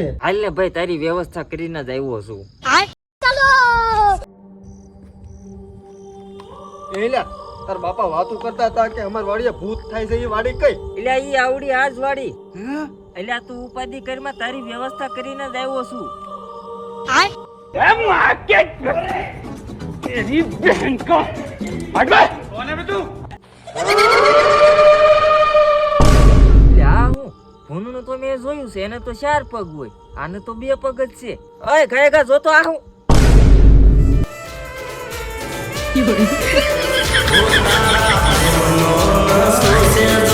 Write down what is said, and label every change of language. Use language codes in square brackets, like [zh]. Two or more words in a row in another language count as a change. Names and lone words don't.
[gu] હાલ ને ભાઈ, તારી વ્યવસ્થા કરીને જ આવ્યો છું. એલા તાર બાપા વાતું કરતા હતા કે અમાર વાડીએ ભૂત થાય છે. એ વાડી કઈ? એટલે ઈ આવડી આજ વાડી. એટલે તું ઉપાધિ કરીમાં તારી વ્યવસ્થા કરીને જ આવ્યો છું. [hi] तेरी बहन का हट बे। कौन है बे तू? [gu] આ હું ભૂનનું તો મેં જોયું છે, એને તો 4 પગ હોય, આને તો 2 પગ જ છે. ઓય ગયા જોતો આ હું